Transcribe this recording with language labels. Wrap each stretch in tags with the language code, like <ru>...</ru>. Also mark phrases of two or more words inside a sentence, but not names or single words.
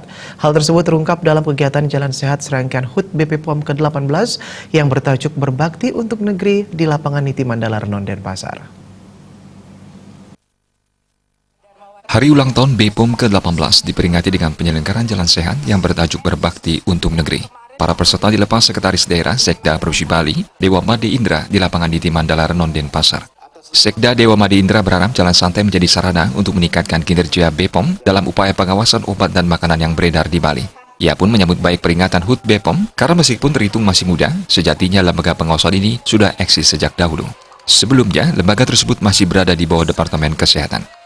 <id>Hal tersebut terungkap dalam kegiatan Jalan Sehat serangkaian HUT BP POM ke-18 yang bertajuk Berbakti untuk Negeri di lapangan Niti Mandala Renon, Denpasar. Hari ulang tahun BPOM ke-18 diperingati dengan penyelenggaraan Jalan Sehat yang bertajuk Berbakti untuk Negeri. Para peserta dilepas Sekretaris Daerah Sekda Provinsi Bali, Dewa Made Indra di lapangan Niti Mandala Renon, Denpasar. Sekda Dewa Made Indra berharap jalan santai menjadi sarana untuk meningkatkan kinerja BPOM dalam upaya pengawasan obat dan makanan yang beredar di Bali. Ia pun menyambut baik peringatan HUT BPOM karena meskipun terhitung masih muda, sejatinya lembaga pengawasan ini sudah eksis sejak dahulu. Sebelumnya, lembaga tersebut masih berada di bawah Departemen Kesehatan.</id>